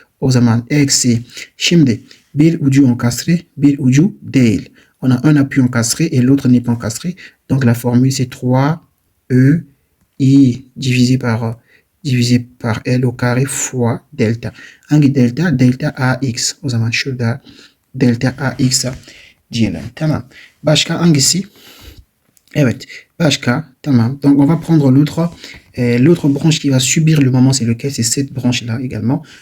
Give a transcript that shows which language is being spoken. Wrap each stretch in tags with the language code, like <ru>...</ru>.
<tr>O zaman eksi. Şimdi bir ucu encastré, bir ucu değil.</tr> <fr>On a un appui encastré et l'autre n'est pas encastré. Donc la formule c'est 3E I divisé par L au carré fois delta.</fr> <tr>Hangi delta? Delta AX. O zaman şurada delta AX diyelim. Tamam. Başka hangisi? Evet. Başka. Tamam.</tr> <fr>Donc on va prendre l'autre branche qui va subir le moment, c'est lequel? C'est cette branche-là également.</fr>